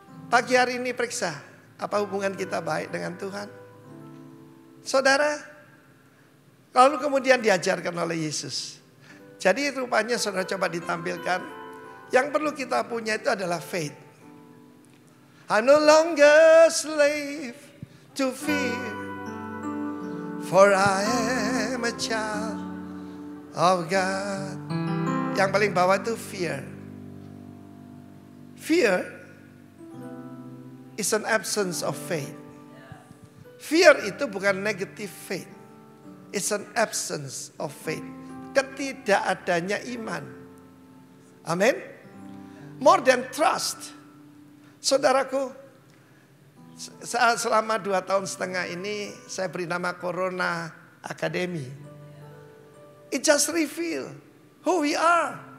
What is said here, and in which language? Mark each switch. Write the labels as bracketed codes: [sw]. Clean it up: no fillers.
[id] Pagi hari ini periksa, apa hubungan kita baik dengan Tuhan? Saudara, lalu kemudian diajarkan oleh Yesus. Jadi rupanya saudara coba ditampilkan, yang perlu kita punya itu adalah faith. [en] I'm no longer slave to fear, for I am a child of God. [id] Yang paling bawah itu [en] fear. Fear is an absence of faith. Fear [id] itu bukan [en] negative faith. It's an absence of faith. [id] Ketidakadanya iman. Amin. [en] More than trust. [id] Saudaraku, selama 2,5 tahun ini saya beri nama Corona Academy. [en] It just reveal who we are.